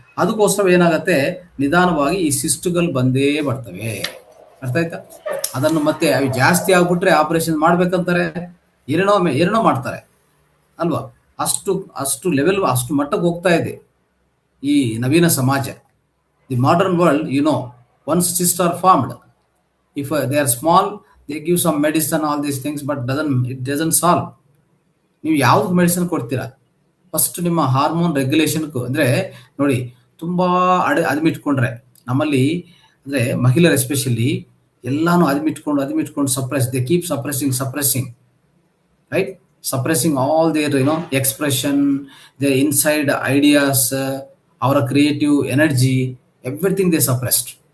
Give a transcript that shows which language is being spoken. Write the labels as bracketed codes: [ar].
[kn] ಅದಕ್ಕೋಸ್ಕರ ಏನಾಗತ್ತೆ, ನಿಧಾನವಾಗಿ ಈ ಸಿಸ್ಟ್ಗಳು ಬಂದೇ ಬರ್ತವೆ. ಅರ್ಥ ಆಯ್ತಾ? ಅದನ್ನು ಮತ್ತೆ ಅವು ಜಾಸ್ತಿ ಆಗ್ಬಿಟ್ರೆ ಆಪರೇಷನ್ ಮಾಡ್ಬೇಕಂತಾರೆ, ಏನೇನೋ ಮಾಡ್ತಾರೆ ಅಲ್ವಾ. ಅಷ್ಟು ಲೆವೆಲ್, ಅಷ್ಟು ಮಟ್ಟಕ್ಕೆ ಹೋಗ್ತಾ ಇದೆ ಈ ನವೀನ ಸಮಾಜ. [en] The modern world, once cyst are formed, if they are small, they give some medicine, all these things, but it doesn't solve. [kn] ನೀವು ಯಾವ್ದು ಮೆಡಿಸಿನ್ ಕೊಡ್ತೀರಾ? ಫಸ್ಟ್ ನಿಮ್ಮ ಹಾರ್ಮೋನ್ ರೆಗ್ಯುಲೇಷನ್. ಅಂದ್ರೆ ನೋಡಿ, ತುಂಬಾ ಅದ್ಮಿಟ್ಕೊಂಡ್ರೆ ನಮ್ಮಲ್ಲಿ, ಅಂದ್ರೆ ಮಹಿಳೆಯರು ಎಸ್ಪೆಷಲಿ ಎಲ್ಲಾನು ಅದ್ಮಿಟ್ಕೊಂಡು suppress, [en] They keep suppressing, right? Suppressing all their expression, their inside ideas, ಅವರ creative energy, everything they suppressed.